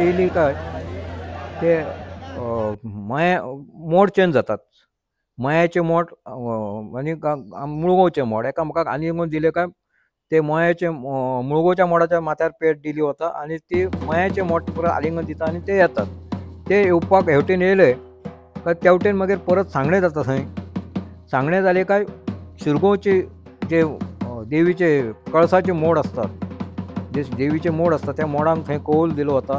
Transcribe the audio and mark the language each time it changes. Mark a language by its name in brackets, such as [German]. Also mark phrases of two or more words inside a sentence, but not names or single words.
[Konkani] काय ते मोड चेंज जातात. मयाचे मोड म्हणजे मुळगोवचे मोड एकामेकाक आलिंगन दिले काय ते मयाचे मुळगोवच्या मोडाच्या माथ्यार पेट दिली वता आणि ती मयाचे मोड परत आलिंगन दिता आणि ते येतात. ते येवपाक हेवटेन येयले काय तेवटेन मागीर परत सांगणे जाता. थंय सांगणे जाले काय शिरगांवचे जे देवीचे कळसाचे मोड असतात, जे देवीचे मोड असतात त्या मोडांक थंय कौल दिलो वता.